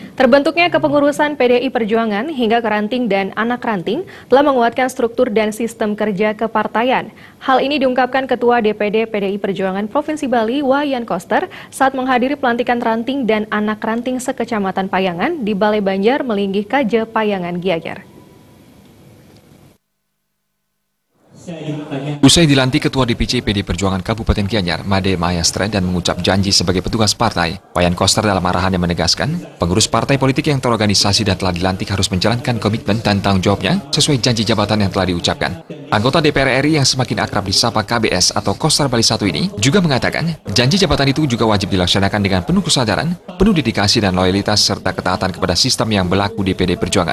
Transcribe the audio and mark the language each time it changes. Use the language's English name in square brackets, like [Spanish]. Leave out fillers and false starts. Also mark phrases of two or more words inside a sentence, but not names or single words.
[Indonesian] Terbentuknya kepengurusan PDI Perjuangan hingga ke ranting dan anak ranting telah menguatkan struktur dan sistem kerja kepartaian. Hal ini diungkapkan Ketua DPD PDI Perjuangan Provinsi Bali, Wayan Koster, saat menghadiri pelantikan ranting dan anak ranting sekecamatan Payangan di Balai Banjar Melinggih Kaje, Payangan, Gianyar. Usai dilantik Ketua DPC PD Perjuangan Kabupaten Gianyar, Made Mahayastra, dan mengucap janji sebagai petugas partai, Wayan Koster dalam arahannya menegaskan, pengurus partai politik yang terorganisasi dan telah dilantik harus menjalankan komitmen dan tanggung jawabnya sesuai janji jabatan yang telah diucapkan. Anggota DPR RI yang semakin akrab disapa KBS atau Koster Bali 1 ini juga mengatakan, janji jabatan itu juga wajib dilaksanakan dengan penuh kesadaran, penuh dedikasi dan loyalitas serta ketaatan kepada sistem yang berlaku di PD Perjuangan.